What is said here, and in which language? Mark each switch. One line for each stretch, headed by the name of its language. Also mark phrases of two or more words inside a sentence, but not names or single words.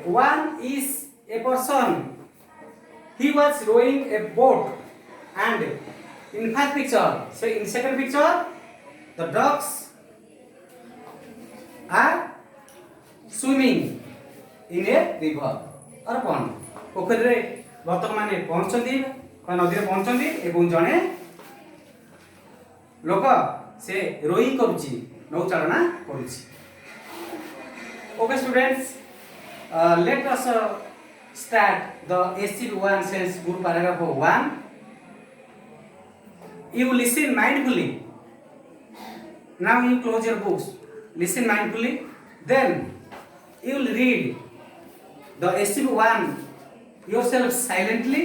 English: One is a person. He was rowing a boat, and in first picture, so in second picture, the dogs are swimming in a river or pond.
Odia: ପୋଖରୀ ରେ ବତକ ମାନେ ପହଁରୁଛନ୍ତି ନଦୀ ରେ ପହଁରୁଛନ୍ତି ଏବଂ ଜଣେ ଲୋକ ସେ ରୋଇଂ କରୁଛି ନୌଚାଳନା କରୁଛି.
English: Okay students, let us start the SCP-1 sense group paragraph 1. You listen mindfully. Now you close your books. Listen mindfully. Then you will read the SCP-1 yourself silently.